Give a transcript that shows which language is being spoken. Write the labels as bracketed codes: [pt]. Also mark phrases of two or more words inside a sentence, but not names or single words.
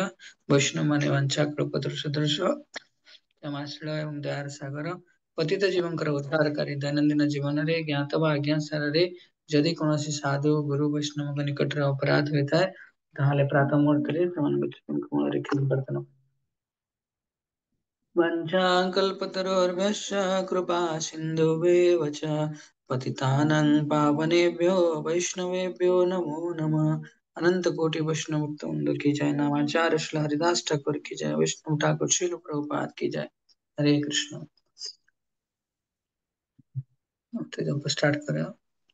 [or] ବୈଷ୍ଣବ ମାନେ ବାଞ୍ଛା କଳ୍ପତରୁ ସଦୃଶ କ୍ଷମାଶୀଳ ଏବଂ ଦୟାର ସାଗର ପତିତ ଜୀବଙ୍କର ଉଦ୍ଧାରକାରୀ ଦୈନନ୍ଦିନ ଜୀବନରେ ଜ୍ଞାତ ବା ଅଜ୍ଞାତ ସାରରେ ଯଦି କୌଣସି ସାଧୁ ଗୁରୁ ବୈଷ୍ଣବଙ୍କ ନିକଟରେ ଅପରାଧ ହୋଇଥାଏ ତାହେଲେ ପ୍ରାତଃ ମୁହୂର୍ତ୍ତରେ ସେମାନଙ୍କ ଜୀବନକୁ ମନରେ କ୍ଷମା [sa] वञ्चाकल्पतरुर्भ्यश्च कृपा सिन्धुभ्येव च पतितानां पावनेभ्यो वैष्णवेभ्यो नमो नमः। [hi] अनंत कोटि वैष्णव भक्तवृंद की जय। नामाचार्य श्री हरिदास ठाकुर की जय। वैष्णव ठाकुर श्रील प्रभुपाद की जय। हरे कृष्ण। तो जब स्टार्ट करें